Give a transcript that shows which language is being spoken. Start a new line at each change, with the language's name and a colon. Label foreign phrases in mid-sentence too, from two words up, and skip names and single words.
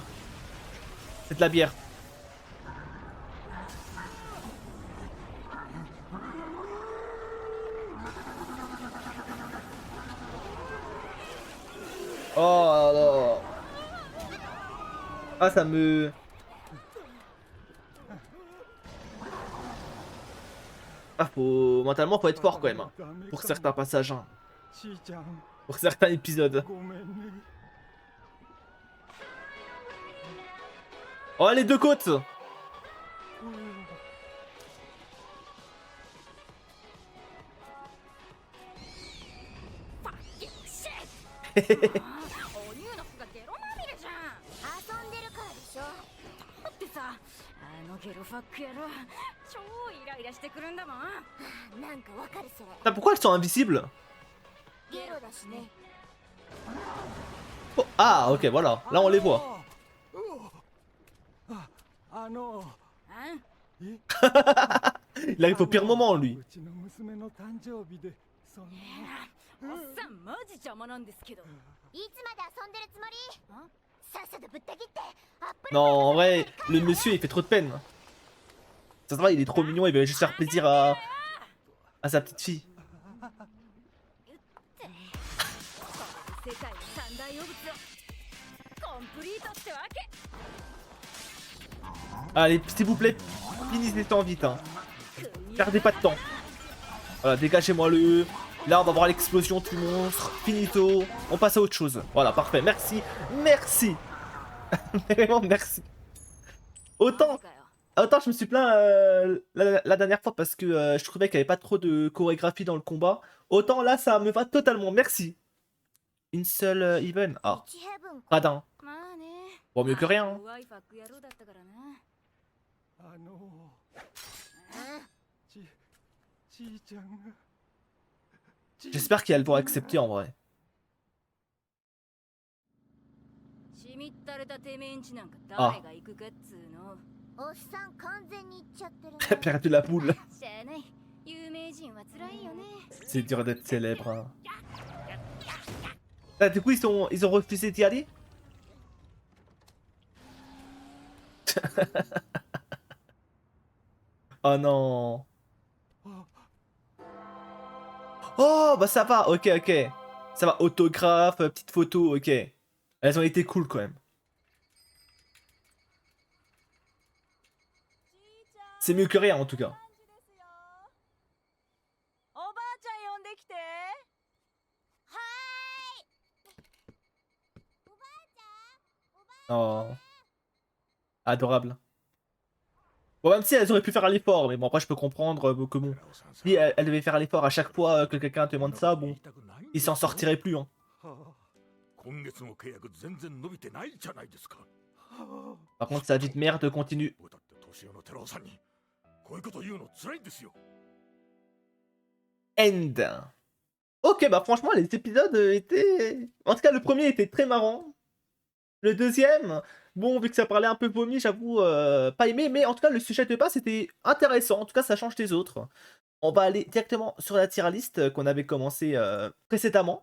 French: C'est de la bière. Oh là là. Ah, ça me... Ah, faut... Mentalement, faut être fort quand même. Hein, pour certains passages. Hein,
Japanese: ちいちゃん
French: pour certains épisodes.
Japanese: ごめんね
French: Oh, les deux côtes.
Japanese: お乳の服がゲロまみれじゃん。遊んでるからでしょ。だってさ、あのゲロファック野郎超イライラしてくるんだもん。なんかわかるそれ。
French: Ah, pourquoi elles sont invisibles?
Japanese: ゲロだしね。
French: Oh, ah, ok, voilà. Là, on les voit.
Japanese: あのあん
French: Il arrive au pire moment, lui.
Japanese: うちの娘の誕生日でそんなおっさんマジ邪魔なんですけど。いつまで遊んでるつもり？さっさとぶった切ってアップル
French: Non, en vrai, le monsieur, il fait trop de peine. Ça se voit, il est trop mignon, il veut juste faire plaisir à sa petite fille.
Japanese: 世界の三大汚物をコンプリートってわけ。
French: Allez, s'il vous plaît, finissez temps vite. Hein. Perdez pas de temps. Voilà, dégagez-moi le... Là, on va voir l'explosion du monstre. Finito. On passe à autre chose. Voilà, parfait. Merci. Merci. Vraiment, merci. Autant je me suis plaint la dernière fois parce que je trouvais qu'il n'y avait pas trop de chorégraphie dans le combat. Autant là, ça me va totalement. Merci. Une seule even. Ah,
Japanese: 1ヘブン
French: radin.
Japanese: まあね。
French: Bon, mieux que rien. Hein.
Japanese: ワイファック野郎だったからな。あのちいちゃんが
French: J'espère qu'elles vont accepter en vrai.
Japanese: しみったれたてめえんちなんか誰が行くかっつうの。おっさん完全にいっちゃってるね。
French: Pierre de la boule.
Japanese: しゃあない。有名人は辛いよね。
French: C'est dur d'être célèbre. Hein. Ah, du coup, ils ont refusé d'y aller. Oh non. Oh, bah ça va, ok, ok. Ça va, autographe, petite photo, ok. Elles ont été cool quand même. C'est mieux que rien en tout cas.
Japanese: おばあちゃん呼んできて。はーい。
French: Oh. Adorable. Bon, même si elles auraient pu faire l'effort, mais bon, après je peux comprendre que bon.
Japanese: テラオさんさ
French: Si elles devaient faire l'effort à chaque fois que quelqu'un te demande ça, bon,
Japanese: 言いたくないん
French: ils
Japanese: です
French: s'en
Japanese: よ
French: sortiraient plus. Hein.
Japanese: は今月の契約全然伸びてないじゃないですか。あは
French: Par contre, sa vie de merde continue.
Japanese: 僕だって年寄のテラオさんにこういうこと言うの辛いんですよ。
French: End. Ok, bah franchement, les épisodes étaient... En tout cas, le premier était très marrant. Le deuxième, bon, vu que ça parlait un peu vomi, j'avoue, pas aimé. Mais en tout cas, le sujet de base était intéressant. En tout cas, ça change des autres. On va aller directement sur la
English: tier list
French: qu'on avait commencé précédemment.